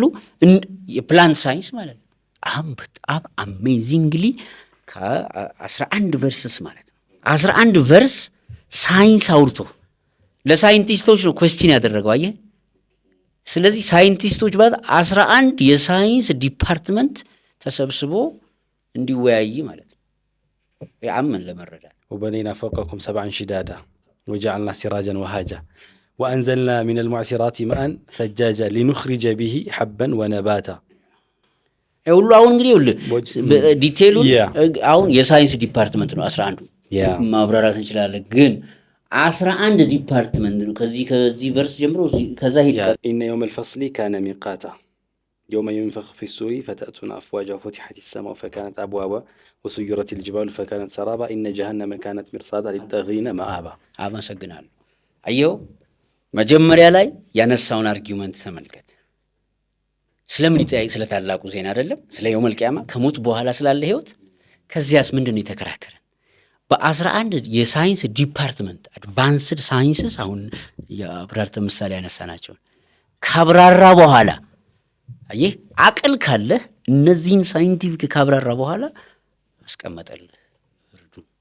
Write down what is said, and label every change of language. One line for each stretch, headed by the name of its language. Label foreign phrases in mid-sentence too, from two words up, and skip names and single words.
Amharic: የፕላንት ሳይንስ ማለት ነው። አሁን በጣም አሜዚንግሊ ከ11 ቨርስስ ማለት ነው 11 ቨርስ ሳይንስ አውርቶ ለሳይንቲስቶች ነው ኩዌስችን ያደረገው አየህ። ስለዚህ ሳይንቲስቶች ባለ 11 የሳይንስ ዲፓርትመንት ተሰብስቦ እንዲወያይ ማለት ነው ያምን ለመረዳት
Arabic: وبنينا فوقكم 7 شدادا وجعلنا سراجا وهاجا وأنزلنا من المعصرات ماء ثجاجا لنخرج به حبا ونباتا
Amharic: ሁሉ አሁን እንግዲህ ዲቴይሉ አሁን የሳይንስ ዲፓርትመንት ነው 11 ማብራራት እንችላለን። ግን 11 ዲፓርትመንት ነው። ከዚህ ቨርስ ጀምሮ ከዛ ሄደ
Arabic: إن يوم الفصل كان ميقاتا يوم ينفخ في السور فتأتون أفواجا وفتحت السماء فكانت أبوابا وسيرت الجبال فكانت سرابا إن جهنم كانت مرصادا للطاغين مآبا
Amharic: አመሰግናለሁ። አየው መጀመሪያ ላይ ያነሳውን አርጊውመንት ተመልከት። ስለምን ይጠይቅ? ስለ ታላቁ ዜና አይደለም? ስለ የውመል ቂያማ ከሞት በኋላ ስላለ ህይወት። ከዚያስ ምንድነው የተከራከረን? በ11 የሳይንስ ዲፓርትመንት
English: advanced sciences
Amharic: አሁን የአብራርተ ምሳሌ ያነሳናቸው ካብራራ በኋላ አየህ አቅል ካለ እነዚህን ሳይንቲፊክ ካብራራ በኋላ አስቀመጠልህ ፍርዱ